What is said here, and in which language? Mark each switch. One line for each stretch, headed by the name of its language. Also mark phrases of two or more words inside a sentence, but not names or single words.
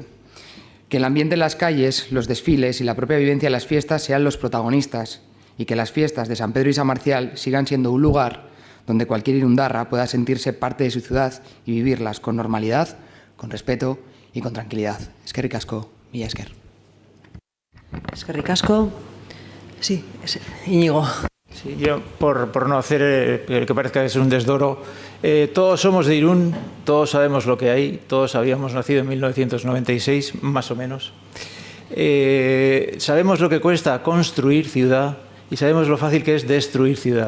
Spanish: Que el ambiente en las calles, los desfiles y la propia vivencia de las fiestas sean los protagonistas y que las fiestas de San Pedro y San Marcial sigan siendo un lugar donde cualquier irundarra pueda sentirse parte de su ciudad y vivirlas con normalidad, con respeto y con tranquilidad.
Basque: Eskerrik asko, mila esker. Eskerrik asko.
Spanish: Sí, Íñigo. Sí, yo, por no hacer que parezca que es un desdoro, todos somos de Irún, todos sabemos lo que hay, todos habíamos nacido en 1996, más o menos. Sabemos lo que cuesta construir ciudad y sabemos lo fácil que es destruir ciudad.